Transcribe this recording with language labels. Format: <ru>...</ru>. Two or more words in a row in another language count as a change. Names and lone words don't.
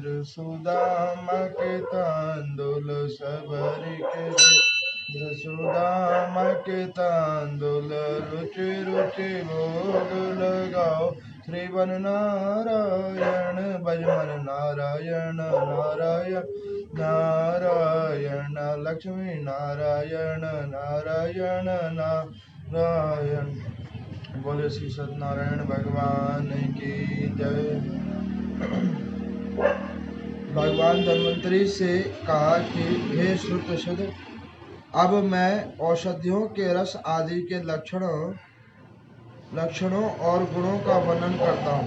<hi>सुदामा के तांदुल सबरी के वीर सुदामा के तांदुल रुचि रुचि भोग लगाओ श्रीवन नारायण भजमन नारायण नारायण नारायण लक्ष्मी नारायण नारायण नारायण। बोले श्री सत्यनारायण भगवान की जय। भगवान धन्वंतरी से कहा कि हे श्रुतशुद्ध, अब मैं औषधियों के रस आदि के लक्षणों और गुणों का वर्णन करता हूँ।</hi>